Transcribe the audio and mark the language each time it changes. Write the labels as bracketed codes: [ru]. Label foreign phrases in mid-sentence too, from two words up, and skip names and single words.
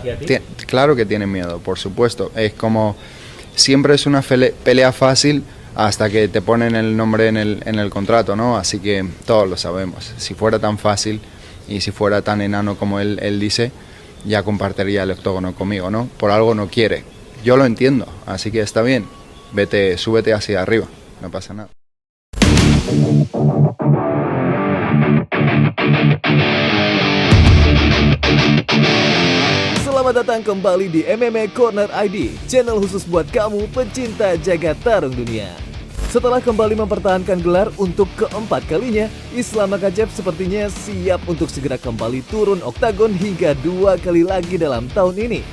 [es] Claro que tiene miedo, por supuesto. Es como, siempre es una pelea fácil hasta que te ponen el nombre en el contrato, ¿no? Así que todos lo sabemos. Si fuera tan fácil y si fuera tan enano como él dice, ya compartiría el octógono conmigo, ¿no? Por algo no quiere. Yo lo entiendo, así que está bien. Súbete hacia arriba, no pasa nada. [id] Selamat datang kembali di MMA Corner ID, channel khusus buat kamu pecinta jagat tarung dunia. Setelah kembali mempertahankan gelar untuk keempat kalinya, Islam Makhachev sepertinya siap untuk segera kembali turun oktagon hingga 2 kali lagi dalam tahun ini.